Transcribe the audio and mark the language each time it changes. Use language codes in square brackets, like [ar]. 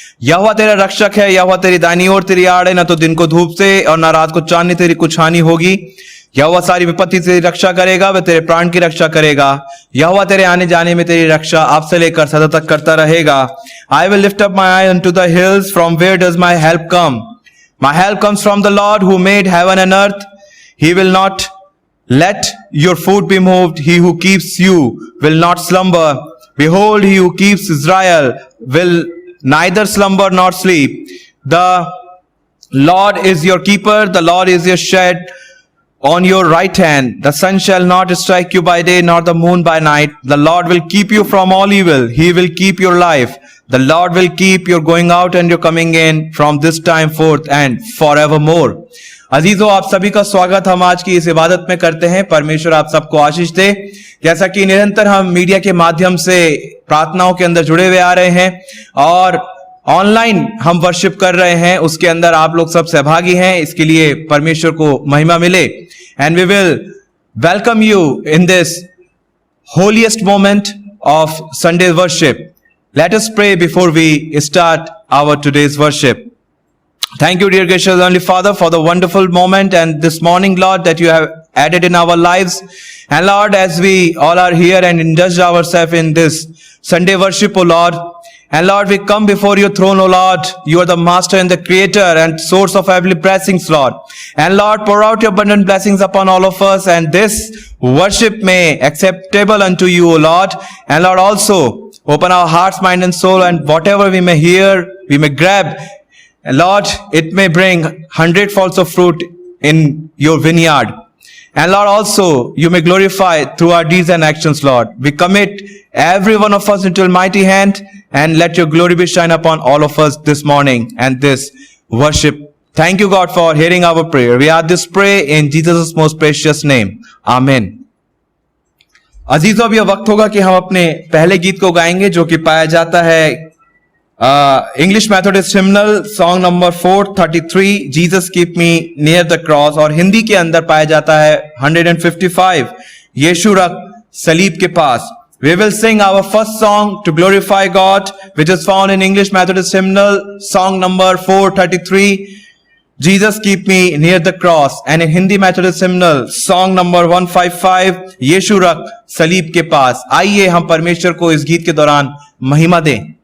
[hi] यहोवा तेरा रक्षक है, यहोवा तेरी दाहिनी ओर तेरी आड़ है। न तो दिन को धूप से और न रात को चांदनी तेरी कुछ हानि होगी। यहोवा सारी विपत्ति से तेरी रक्षा करेगा, वह तेरे प्राण की रक्षा करेगा। यहोवा तेरे आने जाने में तेरी रक्षा आप से लेकर सदा तक करता रहेगा। [en] I will lift up my eye unto the hills, from where does my help come? My help comes from the Lord who made heaven and earth. He will not let your foot be moved. He who keeps you will not slumber. Behold, he who keeps Israel will neither slumber nor sleep. The Lord is your keeper. The Lord is your shade on your right hand. The sun shall not strike you by day, nor the moon by night. The Lord will keep you from all evil. He will keep your life. The Lord will keep your going out and your coming in from this time forth and forevermore. [hi] अजीजों, आप सभी का स्वागत हम आज की इस इबादत में करते हैं। परमेश्वर आप सबको आशीष दे। जैसा कि निरंतर हम मीडिया के माध्यम से प्रार्थनाओं के अंदर जुड़े हुए आ रहे हैं और ऑनलाइन हम वर्शिप कर रहे हैं, उसके अंदर आप लोग सब सहभागी हैं। इसके लिए परमेश्वर को महिमा मिले। [en] And we will welcome you in this holiest moment of Sunday worship. Let us pray before we start our today's worship. Thank you, dear gracious Heavenly Father, for the wonderful moment and this morning, Lord, that you have added in our lives. And Lord, as we all are here and indulge ourselves in this Sunday worship, O Lord, and Lord, we come before your throne, O Lord. You are the master and the creator and source of every blessings, Lord. And Lord, pour out your abundant blessings upon all of us, and this worship may acceptable unto you, O Lord. And Lord, also open our hearts, mind and soul, and whatever we may hear, we may grab. And Lord, it may bring 100-fold of fruit in your vineyard. And Lord, also, you may glorify through our deeds and actions, Lord. We commit every one of us into your mighty hand, and let your glory be shine upon all of us this morning and this worship. Thank you, God, for hearing our prayer. We ask this pray in Jesus' most precious name. Amen. [hi] अजीजों, अब यह वक्त होगा कि हम अपने पहले गीत को गाएंगे, जो कि पाया जाता है English Methodist Hymnal Song number 433, Jesus Keep Me Near the Cross, और हिंदी के अंदर पाया जाता है 155, यीशु रख सलीब के पास. [en] We will sing our first song to glorify God, which is found in English Methodist Hymnal Song number 433, Jesus Keep Me Near the Cross, and in Hindi Methodist Hymnal Song number 155, Yeshu रख सलीब के पास. [hi] आइए हम परमेश्वर को इस गीत के दौरान महिमा दें.